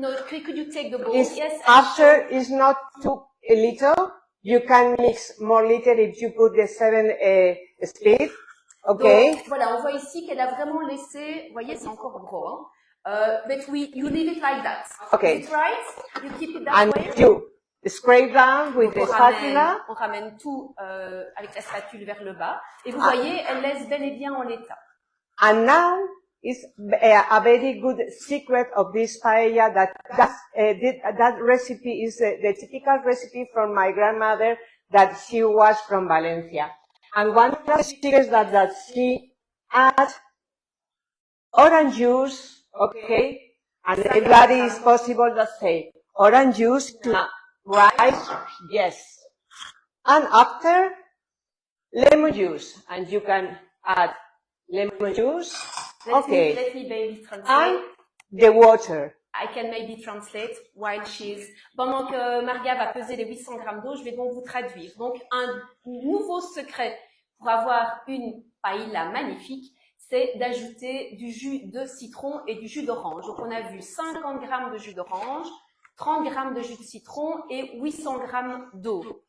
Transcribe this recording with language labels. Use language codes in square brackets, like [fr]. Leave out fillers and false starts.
[en] No, could you take the bowl? Yes. After is not too little. You can mix more little if you put the 7 speed. Okay. [fr] Donc, voilà, on voit ici qu'elle a vraiment laissé. Vous voyez, c'est encore gros. [en] Hein? But you leave it like that. Okay. Is it right? You keep it that and way. scrape down with the spatula. [fr] On ramène tout avec la spatule vers le bas. Et vous voyez, elle laisse bel et bien en l'état. [en] And now is a very good secret of this paella that recipe is the typical recipe from my grandmother that she was from Valencia. And one of the secrets that she add orange juice, okay, and everybody is possible to say orange juice, rice, yes. And after, lemon juice, and you can add lemon juice, Let me maybe translate. And the water. I can maybe translate while she's... [fr] Pendant que Marga va peser les 800 grammes d'eau, je vais donc vous traduire. Donc, un nouveau secret pour avoir une paella magnifique, c'est d'ajouter du jus de citron et du jus d'orange. Donc, on a vu 50 grammes de jus d'orange, 30 grammes de jus de citron et 800 grammes d'eau.